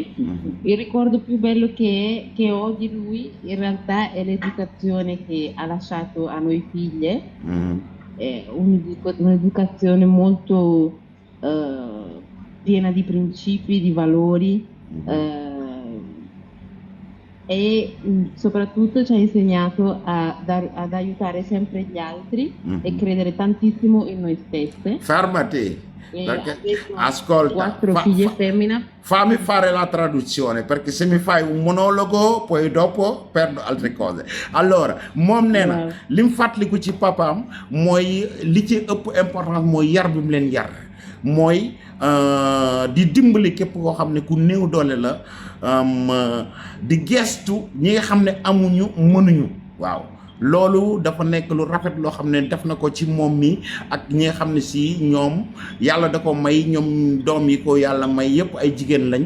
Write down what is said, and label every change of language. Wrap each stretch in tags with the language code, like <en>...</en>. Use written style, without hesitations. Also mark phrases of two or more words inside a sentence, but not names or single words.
<it>Il ricordo più bello che ho di lui in realtà è l'educazione che ha lasciato a noi figlie, è un'educazione molto piena di principi, di valori, e soprattutto ci ha insegnato ad aiutare sempre gli altri e credere tantissimo in noi stesse. Fermati, E perché adesso ha ascolta, 4 figlie femmine. fammi fare la traduzione, perché se mi fai un monologo poi dopo perdo altre cose.</it> <wo>Allora moom nee na Waaw. li mu fàttaliku ci papaam mooy li ci ëpp importance mooy yar bi mu leen yar, mooy di dimbali képp koo xam ne ku néew doole la, di gestu ñi nga xam ne amuñu mënuñu. waaw loolu dafa nekk lu rafet loo xam ne def na ko ci moom mi ak ñi nga xam ne si ñoom yàlla da ko may, ñoom doom yi ko yàlla may yëpp ay jigéen lañ.</wo>